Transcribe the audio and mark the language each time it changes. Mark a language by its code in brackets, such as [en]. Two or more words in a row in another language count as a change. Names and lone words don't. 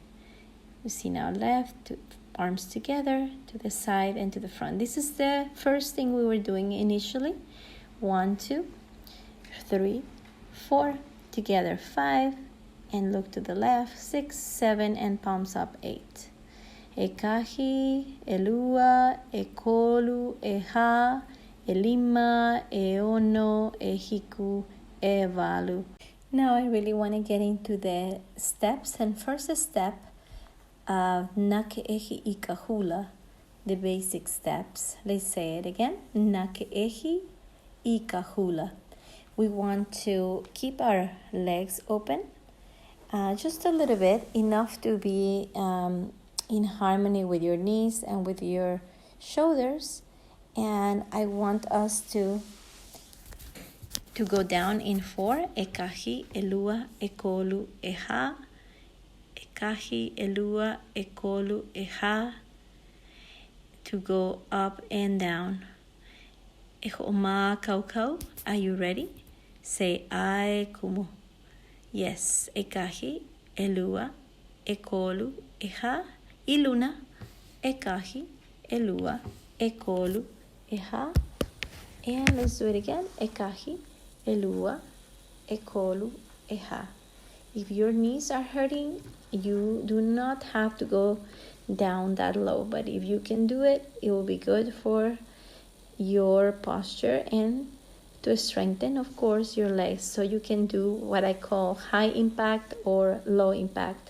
[en] You see now, left, arms together, to the side and to the front. This is the first thing we were doing initially. 1, 2, 3, 4, together 5, and look to the left, 6, 7, and palms up 8. [haw] E kahi, e lua, e kolu, e ha, e lima, e ono, e hiku, e walu. [en] Now I really want to get into the steps, and first step, [haw] nake'ehi ika hula, [en] the basic steps. Let's say it again. [haw] Nake'ehi ika hula. [en] We want to keep our legs open, just a little bit, enough to be in harmony with your knees and with your shoulders. And I want us to go down in 4. [haw] E kahi, e lua, e kolu, e ha. Kahi, elua, ekolu, eha, [en] to go up and down. [haw] Ehoma kaukau, [en] are you ready? [haw] Say ai kumu. Yes, ekahi, elua, ekolu, eha, iluna, ekahi, elua, ekolu, eha. [en] And let's do it again. [haw] Ekahi, elua, ekolu, eha. [en] If your knees are hurting, you do not have to go down that low, but if you can do it, it will be good for your posture and to strengthen, of course, your legs, so you can do what I call high impact or low impact.